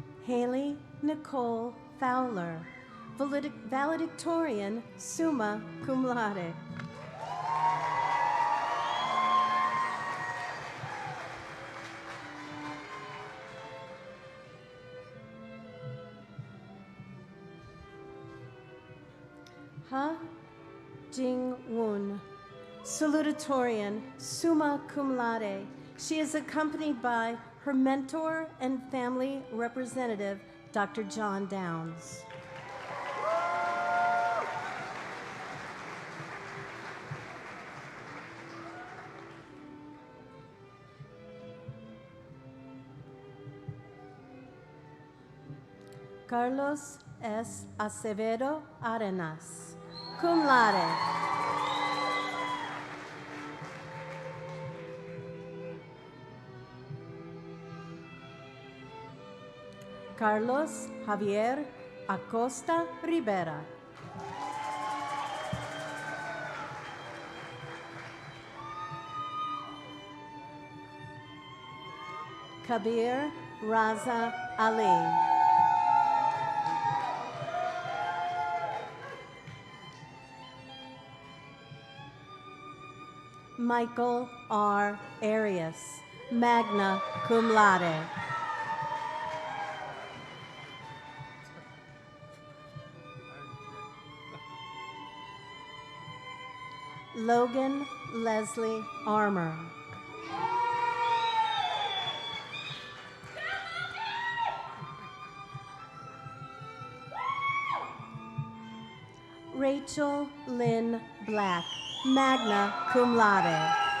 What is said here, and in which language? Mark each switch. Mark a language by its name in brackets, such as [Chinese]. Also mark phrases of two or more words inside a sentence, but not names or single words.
[English] Haley Nicole Fowler, [Latin] valedictorian, summa cum laude. [English] Ha Jing-woon, salutatorian, [Latin] summa cum laude. [English] She is accompanied by her mentor and family representative, Dr. John Downs. Carlos S. Acevedo Arenas, [Latin] cum laude. [English] Carlos Javier Acosta Rivera. Kabir Raza Ali. Michael R. Arias, [Latin] magna cum laude. [English] Logan Leslie Armour. Rachel Lynn Black, [Latin] magna cum laude.